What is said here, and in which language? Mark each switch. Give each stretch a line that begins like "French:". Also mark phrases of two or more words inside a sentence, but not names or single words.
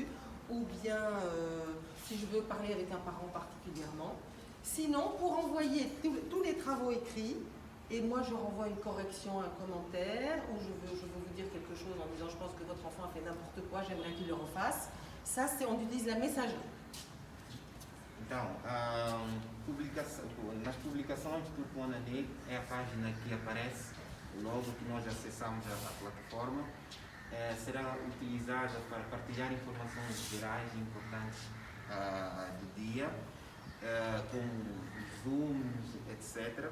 French: Ou bien, si je veux parler avec un parent particulièrement. Sinon, pour envoyer tous les travaux écrits, et moi je renvoie une correction, un commentaire, ou je veux vous dire quelque chose en disant je pense que votre enfant a fait n'importe quoi, j'aimerais qu'il le refasse. Ça, on utilise la messagerie.
Portuguese: Então, nas publicações do Conanei é a página que aparece logo que nós acessamos a plataforma. Será utilizada para partilhar informações gerais e importantes do dia, como Zooms, etc.